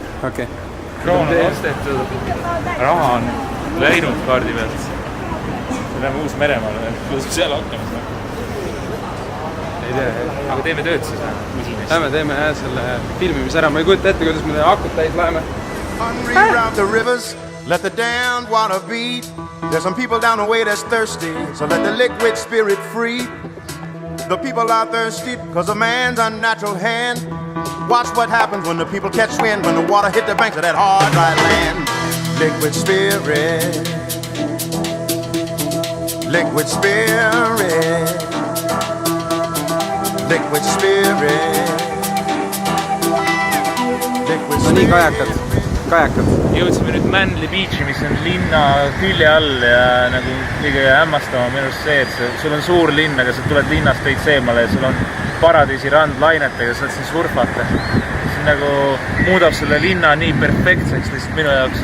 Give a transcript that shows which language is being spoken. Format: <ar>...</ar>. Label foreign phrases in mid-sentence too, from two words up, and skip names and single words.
<et>Okei. Droon on ostetud. Raha on läinud kaardi pealt. Me läheme uus meremaale. Kuidas seal hakkame? Ei tea. Aga teeme tööd siis või? Lähme teeme selle filmimis ära. Ma ei kujuta ette, kuidas me akut täis läheme.</et> <en>Reroute the rivers, let the damned water beat. There's some people down the way that's thirsty, so let the liquid spirit free. The people are thirsty because of man's unnatural hand. Watch what happens when the people catch wind, when the water hit the banks of that hard, dry land. Liquid spirit, liquid spirit, liquid spirit, liquid spirit.</en> <et>No nii, kajakad. Jõudsime nüüd Manly Beachi, mis on linna külje all ja nagu kõige hämmastama minust see, et sul on suur linn, aga sa tuled linnast veits eemale ja sul on paradiisi rand lainetega, saad siin surfata. See nagu muudab selle linna nii perfektseks lihtsalt minu jaoks.</et>